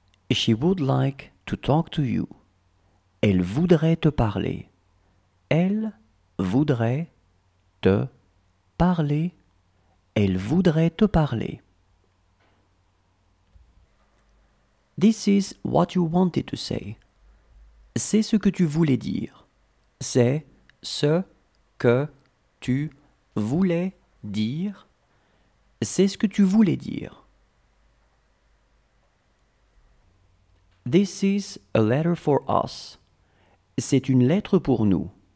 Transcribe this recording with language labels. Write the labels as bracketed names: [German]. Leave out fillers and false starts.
[English] She would like to talk to you. [French] Elle voudrait te parler. Elle voudrait te parler. Elle voudrait te parler. [English] This is what you wanted to say. [French] C'est ce que tu voulais dire. C'est ce que tu voulais dire. C'est ce que tu voulais dire. [English] This is a letter for us. [French] C'est une lettre pour nous.